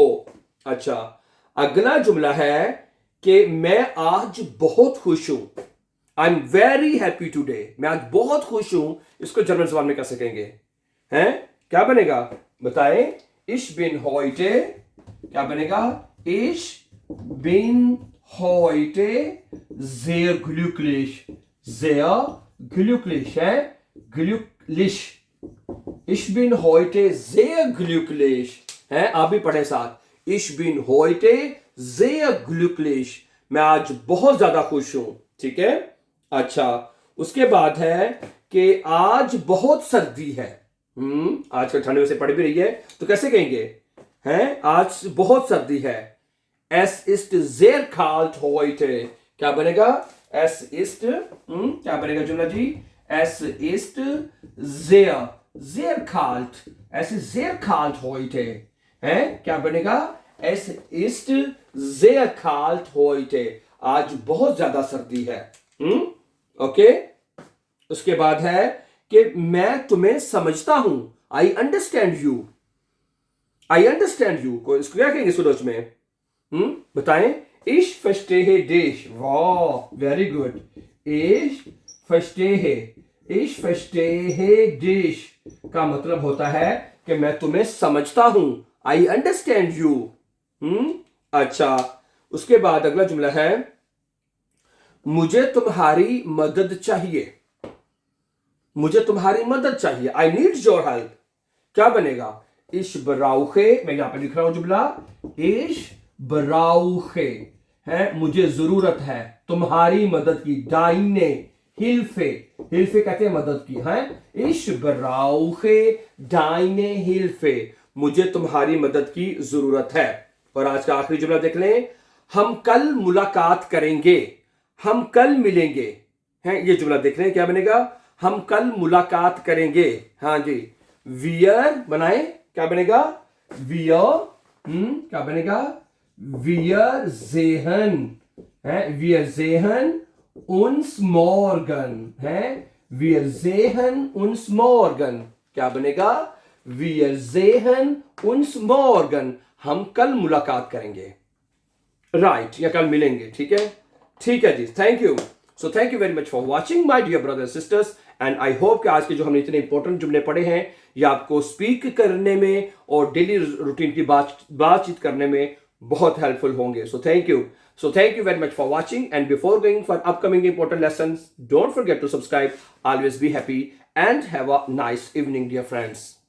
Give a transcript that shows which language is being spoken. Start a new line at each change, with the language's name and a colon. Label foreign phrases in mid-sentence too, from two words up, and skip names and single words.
Hindi: अच्छा, अगला जुमला है कि मैं आज बहुत खुश हूं,
English: I am very happy today,
Hindi: मैं आज बहुत खुश हूं, इसको जर्मन जबान में कैसे कहेंगे? हैं क्या बनेगा? बताएं।
German: ich bin heute,
Hindi: क्या बनेगा?
German: ich bin heute sehr glücklich, sehr glücklich है, glücklich, ich bin heute sehr glücklich है,
Hindi: आप भी पढ़े साथ।
German: ich bin heute sehr glücklich,
Hindi: मैं आज बहुत ज्यादा खुश हूं, ठीक है। अच्छा, उसके बाद है कि आज बहुत सर्दी है, आजकल ठंड में से पड़ भी रही है, तो कैसे कहेंगे? है, आज बहुत सर्दी है।
German: Es ist sehr kalt heute।
Hindi: क्या बनेगा?
German: Es ist
Hindi: क्या बनेगा जुमला जी?
German: Es ist sehr kalt। Es ist sehr kalt heute। है,
Hindi: क्या बनेगा?
German: Es ist sehr kalt heute।
Hindi: आज बहुत ज्यादा सर्दी है। ओके। उसके बाद है कि मैं तुम्हें समझता हूं।
English: I understand you. I understand you
Hindi: को इसको क्या कहेंगे सुडोच में?
German: बताएं। Ich verstehe dich।
Hindi: वाह,
English: very good.
German: Ich verstehe dich
Hindi: का मतलब होता है कि मैं तुम्हें समझता हूं।
English: I understand you.
Hindi: अच्छा, उसके बाद अगला जुमला है मुझे तुम्हारी मदद चाहिए। मुझे तुम्हारी मदद चाहिए।
English: I need your help.
Hindi: क्या बनेगा?
German: Ich brauche,
Hindi: मैं यहां पे लिख रहा हूं जुमला,
German: Ich brauche
Hindi: है, मुझे जरूरत है तुम्हारी मदद की।
German: Deine Hilfe,
Hindi: Hilfe कहते हैं मदद की है।
German: Ich brauche deine Hilfe,
Hindi: मुझे तुम्हारी मदद की जरूरत है। और आज का आखिरी जुमला देख लें, हम कल मुलाकात करेंगे। हम कल मिलेंगे हैं, ये जुमला देख रहे हैं। क्या बनेगा? हम कल मुलाकात करेंगे। हाँ जी, वियर बनाए। क्या बनेगा?
German: वियर
Hindi: क्या बनेगा?
German: wir sehen है, wir sehen uns morgen है, wir sehen uns morgen।
Hindi: क्या बनेगा?
German: wir sehen uns morgen,
Hindi: हम कल मुलाकात करेंगे। राइट, या कल मिलेंगे। ठीक है, ठीक है जी।
English: thank you. So thank you very much for watching my dear brothers sisters, and I hope
Hindi: कि आज के जो हमने इतने इंपॉर्टेंट जुमले पढ़े हैं ये आपको स्पीक करने में और
English: daily routine
Hindi: की बातचीत करने में बहुत हेल्पफुल होंगे।
English: So thank you very much for watching, and before going for upcoming important lessons, don't forget to subscribe. Always be happy and have a nice evening dear friends.